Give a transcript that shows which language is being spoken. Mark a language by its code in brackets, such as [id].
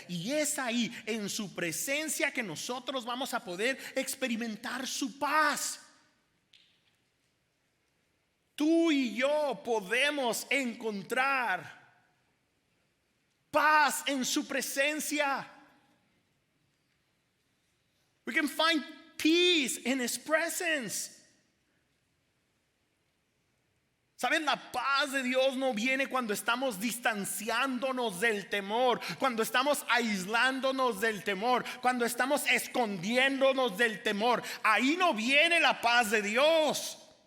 [es] Y es ahí, en su presencia, que nosotros vamos a poder experimentar su paz. Tú y yo podemos encontrar paz en su presencia. [en] We can find peace in His presence. [es] ¿Saben? La paz de Dios no viene cuando estamos distanciándonos del temor, cuando estamos aislándonos del temor, cuando estamos escondiéndonos del temor. Ahí no viene la paz de Dios.